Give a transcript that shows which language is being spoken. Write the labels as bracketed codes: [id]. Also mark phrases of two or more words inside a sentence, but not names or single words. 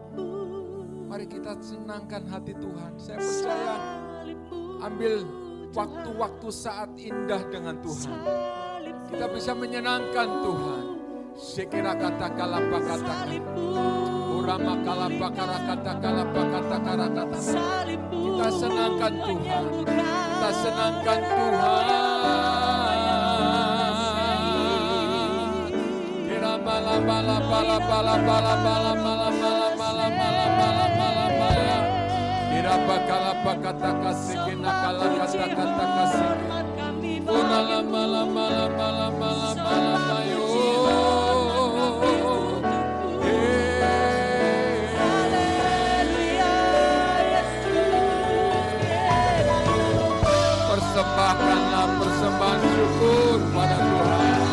[id] Mari kita senangkan hati Tuhan. Saya percaya ambil waktu-waktu saat indah dengan Tuhan. Kita bisa menyenangkan Tuhan. Sekira kata kalapa kata urama kalapa kara kata kalapa kata kara kata. Kita senangkan Tuhan. Kita senangkan Tuhan. Bala bala bala bala bala bala bala bala bala bala bala bala bala. Kira bakala bakata kasih kena kala kata kata kasih. Bala bala bala bala bala bala bayo. Persembahkanlah persembahan syukur pada Tuhan.